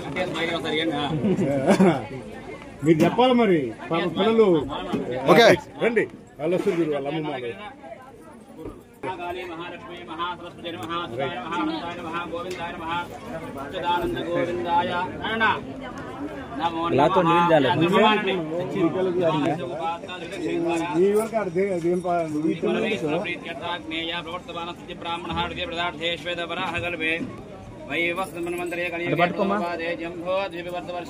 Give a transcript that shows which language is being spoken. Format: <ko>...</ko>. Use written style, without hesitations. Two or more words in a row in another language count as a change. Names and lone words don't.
<te>మీరు చెప్పాలి మరి పిల్లలు రండి వాళ్ళు వస్తుంది వాళ్ళ అమ్మమ్మ</te> <sa>महाकाली महालक्ष्मी महासरस्वती महासुताय महाहंसाय महागोविंदाय महासच्चिदानंद गोविंदाय नमो ब्राह्मणे वैवस्मन्वन्तरे कलियुगे जम्भो द्विवर्षे</sa>